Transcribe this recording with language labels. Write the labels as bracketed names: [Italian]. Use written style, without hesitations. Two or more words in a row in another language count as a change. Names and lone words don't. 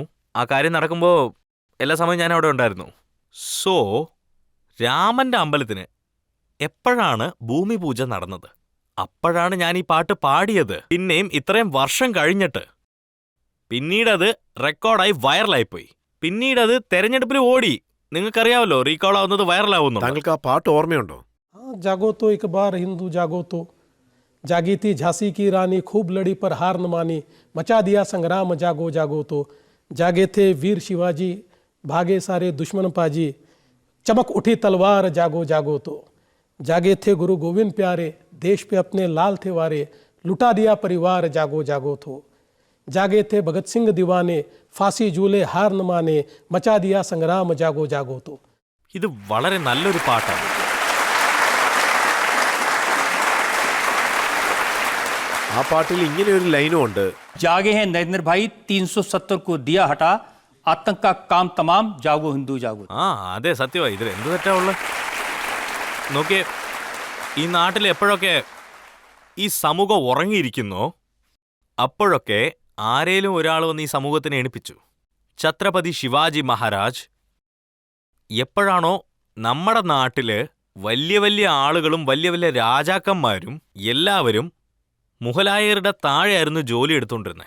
[Malayalam] ആ കാര്യം നടക്കുമ്പോൾ എല്ലാ സമയവും ഞാനവിടെ ഉണ്ടായിരുന്നു. സോ രാമന്റെ അമ്പലത്തിന് എപ്പോഴാണ് ഭൂമി പൂജ നടന്നത്, അപ്പോഴാണ് ഞാൻ ഈ പാട്ട് പാടിയത്. പിന്നെയും ഇത്രയും വർഷം കഴിഞ്ഞിട്ട് പിന്നീടത് റെക്കോർഡായി വൈറലായിപ്പോയി. പിന്നീടത് തെരഞ്ഞെടുപ്പിൽ ഓടി. നിങ്ങൾക്കറിയാമല്ലോ, റീകോൾ ആവുന്നത് വൈറലാവുന്നു. താങ്കൾക്ക് ആ പാട്ട് ഓർമ്മയുണ്ടോ? [Hindi] जागो तो एक बार हिंदू जागो तो, जागी थी झांसी की रानी खूब लड़ी पर हार न मानी, मचा दिया संग्राम जागो जागो तो, जागे थे वीर शिवाजी भागे सारे दुश्मन पाजी, चमक उठी तलवार जागो जागो तो, जागे थे गुरु गोविंद प्यारे देश पे अपने लाल थे वारे, लुटा दिया परिवार जागो जागो तो, जागे थे भगत सिंह दीवाने फांसी झूले हार न माने, मचा दिया संग्राम जागो जागो तो. [Malayalam] ഇത് വളരെ നല്ലൊരു പാട്ടാണ്. ആ പാട്ടിൽ ഇങ്ങനെ ഒരു ലൈനും ഉണ്ട്. [Hindi] जागे हैं नरेंद्र भाई 370 को दिया हटा, आतंक का काम तमाम जागो हिंदू जागो. [Malayalam] അതെ, സത്യമായി. ഇതിൽ എന്ത് തെറ്റാവുള്ള? നോക്കിയേ, ഈ നാട്ടിൽ എപ്പോഴൊക്കെ ഈ സമൂഹം ഉറങ്ങിയിരിക്കുന്നോ അപ്പോഴൊക്കെ ആരേലും ഒരാൾ വന്ന് ഈ സമൂഹത്തിനെ എണിപ്പിച്ചു. ഛത്രപതി ശിവാജി മഹാരാജ് എപ്പോഴാണോ നമ്മുടെ നാട്ടില് വലിയ വലിയ ആളുകളും വലിയ വലിയ രാജാക്കന്മാരും എല്ലാവരും മുഗലായരുടെ താഴെയായിരുന്നു ജോലി എടുത്തുകൊണ്ടിരുന്നത്.